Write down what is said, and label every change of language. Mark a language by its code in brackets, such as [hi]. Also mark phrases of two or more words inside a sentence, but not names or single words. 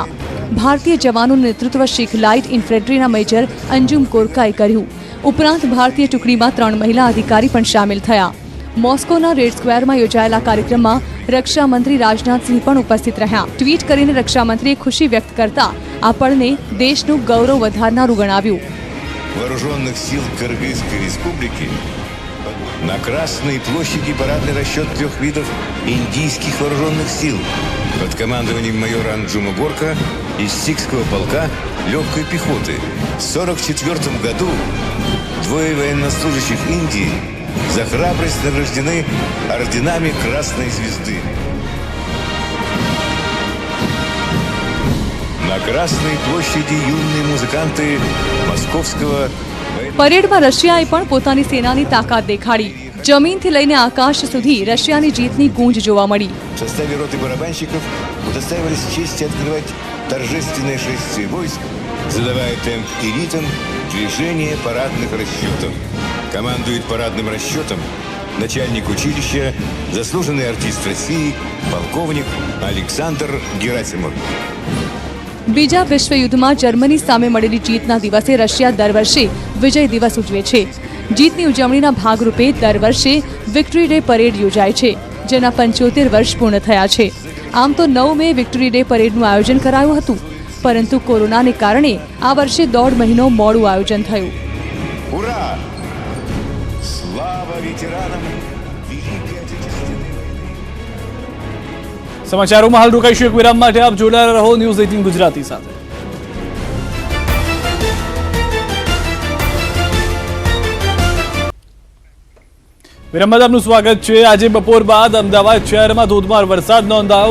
[gu] ભારતીય જવાનોનું નેતૃત્વ શીખ લાઇટ ઇન્ફેન્ટ્રીના મેજર અંજુમ કોરકાએ કર્યું. ઉપરાંત ભારતીય ટુકડીમાં 3 મહિલા અધિકારી પણ સામેલ થયા. મોસ્કોના રેડ સ્ક્વેરમાં યોજાયેલા કાર્યક્રમમાં રક્ષામંત્રી રાજનાથસિંહ પણ ઉપસ્થિત રહ્યા. ટ્વીટ કરીને રક્ષામંત્રીએ ખુશી વ્યક્ત કરતા આ પળને દેશનું ગૌરવ વધારનારું ગણાવ્યું. [ru] Вооруженных сил Кыргызской Республики на Красной площади парадный расчет 3 видов индийских вооруженных сил под командованием майора Анджума Горка из Сикского полка легкой пехоты. В 1944 году 2 военнослужащих Индии за храбрость награждены орденами Красной Звезды. На Красной площади юные музыканты московского... [gu] પરેડમાં રશિયાએ પણ પોતાની સેનાની તાકાત દેખાડી. જમીનથી લઈને આકાશ સુધી રશિયાની જીતની ગૂંજ જોવા મળી. [ru] В составе роты барабанщиков удостаивались чести открывать торжественные шествия войск, задавая темп и ритм движения парадных расчетов. Командует парадным расчетом начальник училища, заслуженный артист России, полковник Александр Герасимов. [gu] બીજા વિશ્વયુદ્ધમાં જર્મની સામે મળેલી જીતના દિવસે રશિયા દર વર્ષે વિજય દિવસ ઉજવે છે. જીતની ઉજવણીના ભાગરૂપે દર વર્ષે વિક્ટરી ડે પરેડ યોજાય છે, જેના 75 વર્ષ પૂર્ણ થયા છે. આમ તો 9 મે વિક્ટરી ડે પરેડનું આયોજન કરાયું હતું, પરંતુ કોરોનાને કારણે આ વર્ષે 1.5 મહિનો મોડું આયોજન થયું. [ru] Ура! Слава ветеранам Великой Отечественной войны! [gu] સમાચારોમાં હાલ રોકાઈશું એક વિરામ માટે. આપ જોડાયેલા રહો ન્યૂઝ 18 ગુજરાતી સાથે. વિરામ બાદ આપનું સ્વાગત છે. આજે બપોર બાદ અમદાવાદ શહેરમાં ધોધમાર વરસાદ નોંધાયો.